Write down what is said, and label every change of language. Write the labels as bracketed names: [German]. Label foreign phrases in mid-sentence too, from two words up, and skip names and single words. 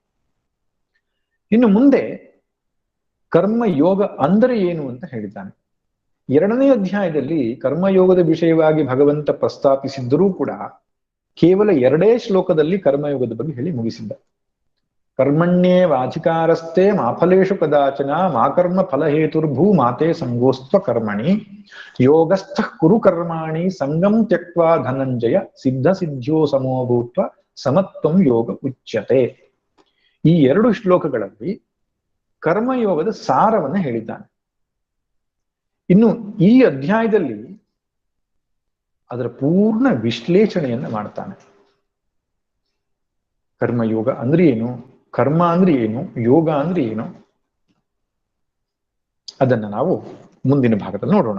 [Kannada] ಇನ್ನು ಮುಂದೆ ಕರ್ಮಯೋಗ ಅಂದರೆ ಏನು ಅಂತ ಹೇಳಿದ್ದಾನೆ. 2ನೇ ಅಧ್ಯಾಯದಲ್ಲಿ ಕರ್ಮಯೋಗದ ವಿಷಯವಾಗಿ ಭಗವಂತ ಪ್ರಸ್ತಾಪಿಸಿದ್ದರೂ ಕೂಡ ಕೇವಲ 2 ಶ್ಲೋಕದಲ್ಲಿ ಕರ್ಮಯೋಗದ ಬಗ್ಗೆ ಹೇಳಿ ಮುಗಿಸಿದ್ದ. [Sanskrit] ಕರ್ಮಣ್ಯೇ ವಾಚಿಕಾರಸ್ತೆ ಮಾಫಲೇಶು ಕದಾಚನ ಮಾ ಕರ್ಮ ಫಲಹೇತುರ್ಭೂ ಮಾತೆ ಸಂಗೋಸ್ತ್ವ ಕರ್ಮಣಿ ಯೋಗಸ್ಥ ಕುರು ಕರ್ಮಾಣಿ ಸಂಗಂ ತ್ಯಕ್ವಾ ಧನಂಜಯ ಸಿದ್ಧ ಸಿದ್ಧ್ಯೋ ಸಮೋಭೂತ್ವ ಸಮತ್ವಂ ಯೋಗ ಉಚ್ಯತೆ. [Kannada] ಈ 2 ಶ್ಲೋಕಗಳಲ್ಲಿ ಕರ್ಮಯೋಗದ ಸಾರವನ್ನು ಹೇಳಿದ್ದಾನೆ. ಇನ್ನು ಈ ಅಧ್ಯಾಯದಲ್ಲಿ ಅದರ ಪೂರ್ಣ ವಿಶ್ಲೇಷಣೆಯನ್ನ ಮಾಡ್ತಾನೆ. ಕರ್ಮಯೋಗ ಅಂದ್ರೆ ಏನು, ಕರ್ಮ ಅಂದ್ರೆ ಏನು, ಯೋಗ ಅಂದ್ರೆ ಏನು, ಅದನ್ನ ನಾವು ಮುಂದಿನ ಭಾಗದಲ್ಲಿ ನೋಡೋಣ.